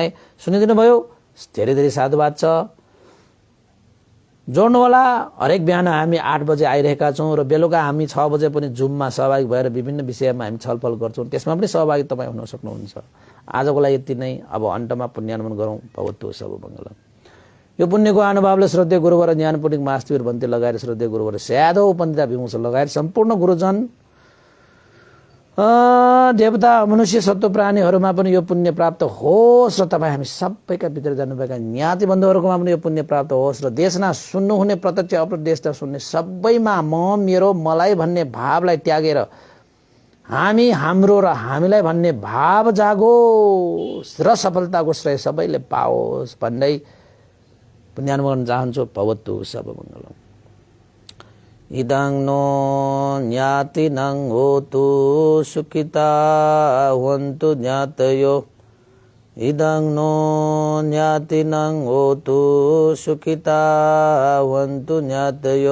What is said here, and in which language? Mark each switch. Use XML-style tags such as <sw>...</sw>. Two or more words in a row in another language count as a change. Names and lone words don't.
<ne>सुनिदिनु भयो, धेरै धेरै साधुवाद छ। जोड्नु होला। हरेक बिहान हामी 8 बजे आइरहेका छौं र बेलुका हामी 6 बजे पनि जुममा सहभागी भएर विभिन्न विषयमा हामी छलफल गर्छौं। त्यसमा पनि सहभागी तपाई हुन सक्नुहुन्छ। आजको लागि यति नै। अब अन्तमा पुण्यानुमोदन गरौँ।</ne> <pi>भवतु सब मंगलम।</pi> <ne>यो पुण्यको अनुभवले श्रद्धेय गुरुवर ज्ञान पुण्य मास्तिर भन्ते लगाएर श्रद्धेय गुरुवर स्यादो पण्डिता विमुष लगाएर सम्पूर्ण गुरुजन देवता मनुष्य सत्व प्राणीहरूमा पनि यो पुण्य प्राप्त होस् र तपाईँ हामी सबैका भित्र जानुभएका ज्ञाति बन्धुहरूकोमा पनि यो पुण्य प्राप्त होस् र देशमा सुन्नुहुने प्रत्यक्ष अप्रत्यक्ष सुन्ने सबैमा म मेरो मलाई भन्ने भावलाई त्यागेर हामी हाम्रो र हामीलाई भन्ने भाव जागोस् र सफलताको श्रेय सबैले पाओस् भन्दै पुण्यानुमोदन चाहन्छु।</ne> <pi>भवतु सब मंगलम। इदं नो ज्ञातिनं होतु सुखिता हन्तु ज्ञातयो। इदं नो ज्ञातिनं होतु सुखिता हन्तु ज्ञातयो।</pi>